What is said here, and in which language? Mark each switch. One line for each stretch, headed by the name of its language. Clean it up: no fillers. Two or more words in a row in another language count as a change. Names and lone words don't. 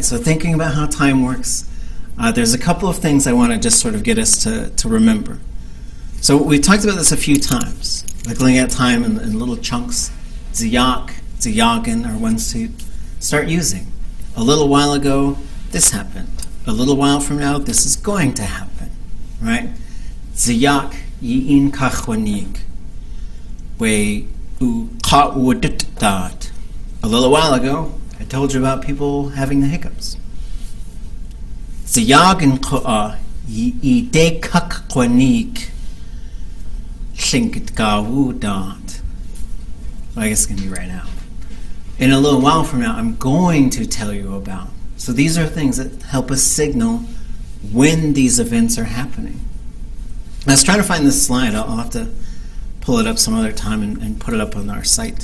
English: So thinking about how time works, there's a couple of things I want to just sort of get us to remember. So we talked about this a few times, like looking at time in little chunks.
Tlingit: Ziyak, ziyagan
English: are ones to start using. A little while ago, this happened. A little while from now, this is going to happen, right?
Tlingit: Ziyak yi'in kachwanik, we u ka'uditat.
English: A little while ago, I told you about people having the hiccups.
Tlingit: Ziyagan ka'a yi'ide kakwanik Tlingit gawudat.
English: Well, I guess it's going to be right now. In a little while from now, I'm going to tell you about. So these are things that help us signal when these events are happening. I was trying to find this slide. I'll have to pull it up some other time and put it up on our site.